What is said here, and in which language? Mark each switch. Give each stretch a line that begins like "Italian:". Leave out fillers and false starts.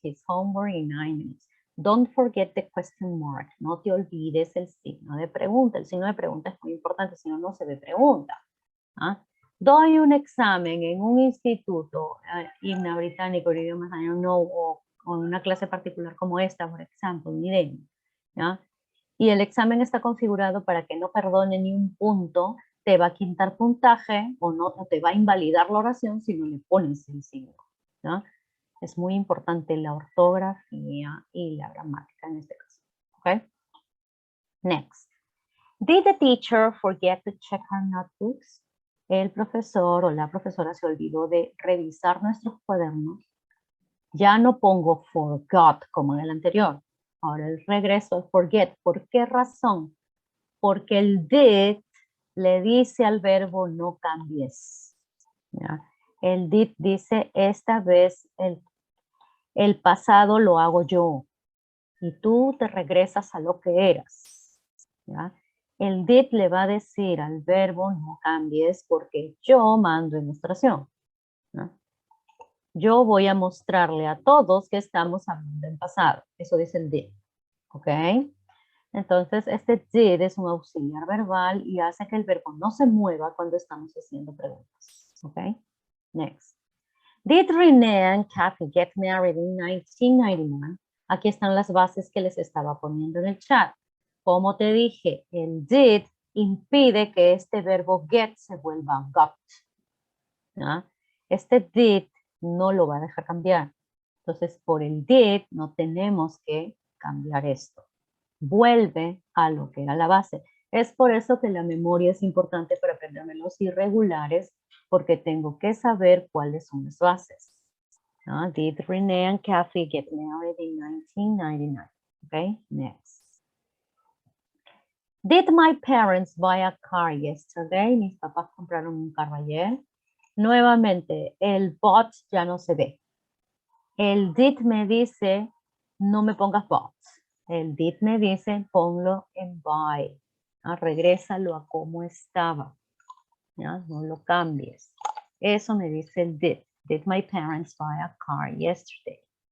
English: His homework in 9 minutes. Don't forget the question mark.
Spanish: No te olvides el signo de pregunta. El signo de pregunta es muy importante, si no, no se ve pregunta. ¿Ah? Doy un examen en un instituto, himno británico, idiomas no, o en una clase particular como esta, por ejemplo, un IDEM, ¿ya? Y el examen está configurado para que no perdone ni un punto, te va a quitar puntaje o no te va a invalidar la oración si no le pones el signo, ¿ya? Es muy importante la ortografía y la gramática en este caso. ¿Ok?
English: Next. Did the teacher forget to check her notebooks?
Spanish: El profesor o la profesora se olvidó de revisar nuestros cuadernos. Ya no pongo forgot como en el anterior. Ahora el regreso al forget. ¿Por qué razón? Porque el did le dice al verbo no cambies. ¿Ya? El did dice esta vez el pasado lo hago yo. Y tú te regresas a lo que eras. ¿Ya? El did le va a decir al verbo no cambies porque yo mando en nuestra oración. ¿No? Yo voy a mostrarle a todos que estamos hablando en pasado. Eso dice el did. ¿Ok? Entonces, este did es un auxiliar verbal y hace que el verbo no se mueva cuando estamos haciendo preguntas. ¿Ok?
English: Next. Did Renee and Kathy get married in 1991?
Spanish: Aquí están las bases que les estaba poniendo en el chat. Como te dije, el did impide que este verbo get se vuelva got. ¿No? Este did no lo va a dejar cambiar. Entonces, por el did no tenemos que cambiar esto. Vuelve a lo que era la base. Es por eso que la memoria es importante para aprenderme los irregulares, porque tengo que saber cuáles son las bases. ¿No?
English: Did Renee and Kathy get married in 1999? Okay, next. Did my parents buy a car yesterday?
Spanish: Mis papás compraron un carro ayer. Nuevamente, el bought ya no se ve. El did me dice, no me pongas bought. El did me dice, ponlo en buy. Regrésalo a como estaba. ¿Ya? No lo cambies. Eso me dice el did.
English: Did my parents buy a car yesterday?